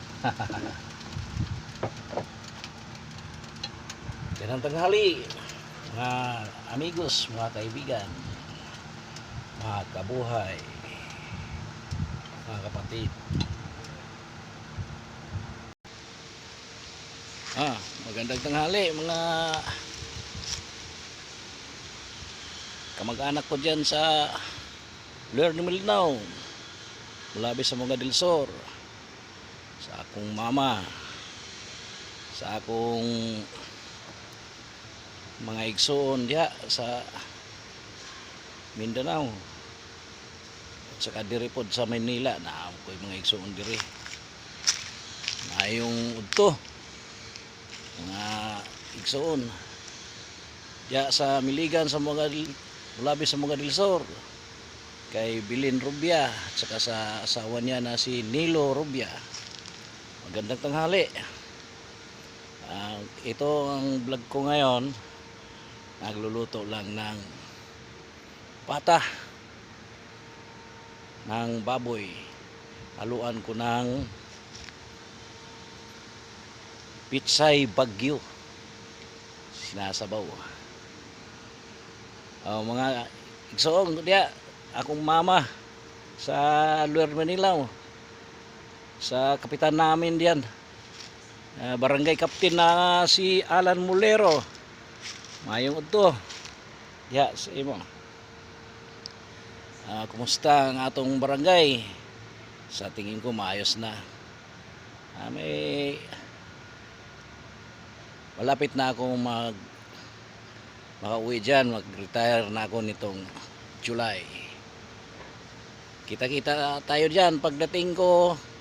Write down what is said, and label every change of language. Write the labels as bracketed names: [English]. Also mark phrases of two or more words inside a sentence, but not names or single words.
[Filipino] Yan ang tanghali, mga amigos, mga kaibigan, mga kabuhay, mga kapatid. Magandang tanghali mga kamag-anak ko dyan sa Luer de Malinao, mulabi sa Monga del Sur, [Cebuano] sa akong mama, sa akong mga igsoon diha sa Mindanao, [Filipino] at saka [Cebuano] diri pod sa Manila na ko'y mga igsoon diri. Mayong udto mga igsoon diha sa Miligan sa mulabi sa Monga del Sur, kay Bilin Rubia [Filipino] at saka [Cebuano] sa asawa niya na si Nilo Rubia. [Filipino] Magandang tanghali. Ito ang vlog ko ngayon. Nagluluto lang ng pata ng baboy. Haluan ko ng pitsay bagyo. Sinasabaw. [Cebuano] Mga igsoong diya, akong mama sa Luer Manila, [Filipino] sa kapitan namin diyan, [Cebuano] barangay captain na si Alan Mulero. Mayong udto ya sa imo. Kumusta ang atong barangay? [Filipino] Sa tingin ko maayos na. May malapit na akong makauwi dyan, mag-retire na ako nitong July. Kita-kita tayo dyan pagdating ko.